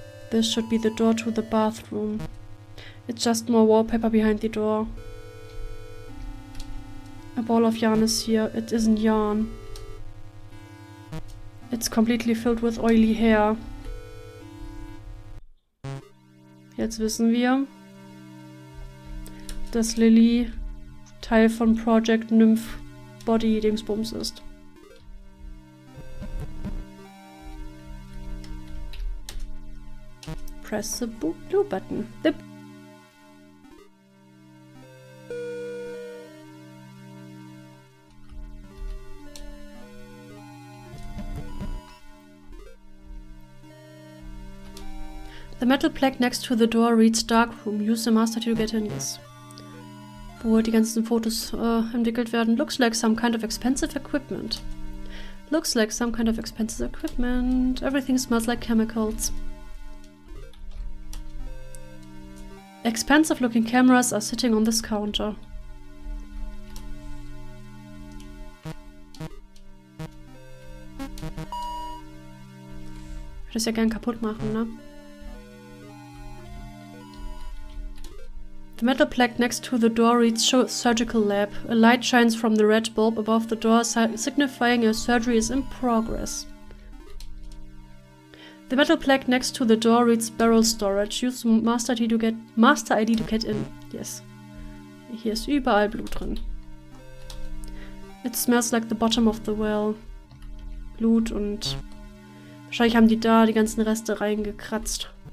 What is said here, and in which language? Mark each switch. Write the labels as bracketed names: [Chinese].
[English] This should be the door to the bathroom. It's just more wallpaper behind the door. A ball of yarn is here. It isn't yarn. It's completely filled with oily hair. [German] Jetzt wissen wir, dass Lily Teil von Project Nymph Body Dingsbums ist. [English] Press the blue button. The metal plaque next to the door reads Dark Room. Use the master to get in. Yes. [German] Wo die ganzen Fotos entwickelt werden. [English] Looks like some kind of expensive equipment. Looks like some kind of expensive equipment. Everything smells like chemicals. Expensive looking cameras are sitting on this counter. [German] Ich würde es ja gern kaputt machen, ne? [English] The metal plaque next to the door reads Surgical Lab. A light shines from the red bulb above the door, signifying a surgery is in progress. The metal plaque next to the door reads Barrel Storage. Use Master ID to get in. Yes. [German] Hier ist überall Blut drin. [English] It smells like the bottom of the well. [German] Blut und wahrscheinlich haben die da die ganzen Reste reingekratzt.